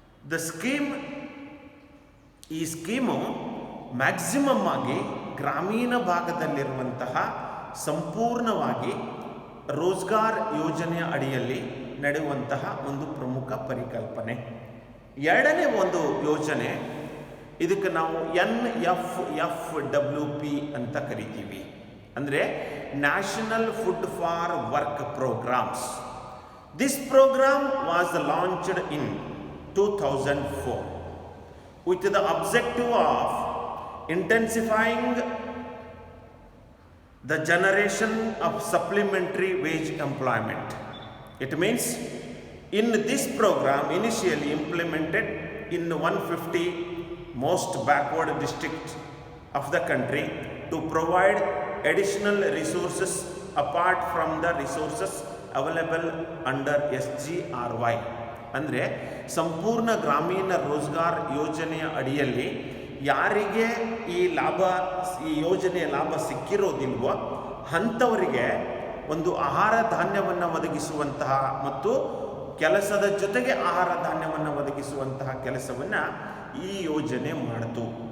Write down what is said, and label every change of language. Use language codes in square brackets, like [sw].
[kn] The scheme, ಈ scheme maximum ಆಗಿ ಗ್ರಾಮೀಣ ಭಾಗದಲ್ಲಿರುವಂತಹ ಸಂಪೂರ್ಣವಾಗಿ ರೋಜ್ಗಾರ್ ಯೋಜನೆಯ ಅಡಿಯಲ್ಲಿ ನಡೆಯುವಂತಹ ಒಂದು ಪ್ರಮುಖ ಪರಿಕಲ್ಪನೆ. ಎರಡನೇ ಒಂದು ಯೋಜನೆ, ಇದಕ್ಕೆ ನಾವು NFFWP ಅಂತ ಕರಿತೀವಿ, ಅಂದರೆ national food for work programmes. [en] This program was launched in 2004 with the objective of intensifying the generation of supplementary wage employment. It means in this program, initially implemented in 150 most backward districts of the country, to provide additional resources apart from the resources available under SGRY. [kn] ಅಂದರೆ ಸಂಪೂರ್ಣ ಗ್ರಾಮೀಣ ರೋಜ್ಗಾರ್ ಯೋಜನೆಯ ಅಡಿಯಲ್ಲಿ ಯಾರಿಗೆ ಈ ಯೋಜನೆಯ ಲಾಭ ಸಿಕ್ಕಿರೋದಿಲ್ವೋ ಅಂಥವರಿಗೆ ಒಂದು ಆಹಾರ ಧಾನ್ಯವನ್ನು ಒದಗಿಸುವಂತಹ ಮತ್ತು ಕೆಲಸದ ಜೊತೆಗೆ ಆಹಾರ ಧಾನ್ಯವನ್ನು ಒದಗಿಸುವಂತಹ ಕೆಲಸವನ್ನು ಈ ಯೋಜನೆ ಮಾಡಿತು.